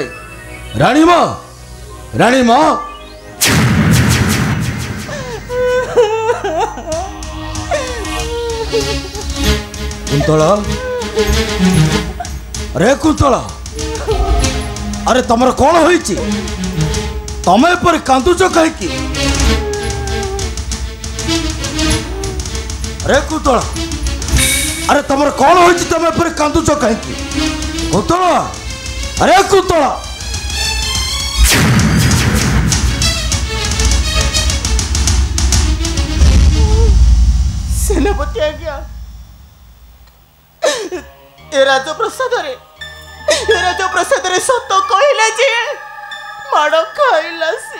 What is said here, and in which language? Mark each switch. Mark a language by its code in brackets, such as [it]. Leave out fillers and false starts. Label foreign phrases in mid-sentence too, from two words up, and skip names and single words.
[or] ରାଣୀ ମା କୁନ୍ତଳା ରେ କୁନ୍ତଳା ଆରେ ତମର କ'ଣ ହୋଇଛି? ତମେ ଏପରି କାନ୍ଦୁଛ କାହିଁକି? ରେ କୁନ୍ତଳା ଆରେ ତମର କ'ଣ ହୋଇଛି? ତମେ ଏପରି କାନ୍ଦୁଛ କାହିଁକି? କୁନ୍ତଳା ଆରେ କୁନ୍ତଳା ସେନାପତି ଆଜ୍ଞା ଏ ରାଜପ୍ରସାଦ ରେ ସତ କହଲା ଯେ ମାଡ଼ ଖାଇଲା ସେ।